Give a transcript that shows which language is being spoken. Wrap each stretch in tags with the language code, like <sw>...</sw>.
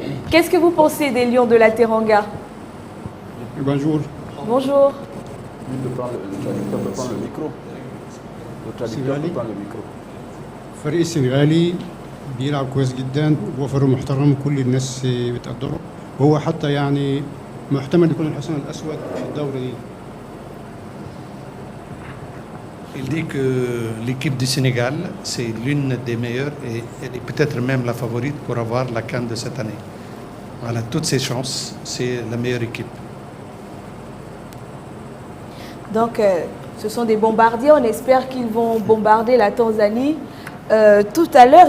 <fr>Qu'est-ce que vous pensez des Lions de la Teranga? Bonjour. Bonjour. Le traducteur peut prendre le micro. Le traducteur peut prendre le micro.</fr> <ar>فريق السنغالي بيلعب كويس جدا وفريق محترم كل الناس بتقدره وهو حتى يعني محتمل يكون الحصان الأسود في الدورة دي.</ar> <fr>Il dit que l'équipe du Sénégal, c'est l'une des meilleures et elle est peut-être même la favorite pour avoir la CAN de cette année. Voilà, toutes ses chances, c'est la meilleure équipe. Donc, ce sont des bombardiers. On espère qu'ils vont bombarder la Tanzanie tout à l'heure.</fr>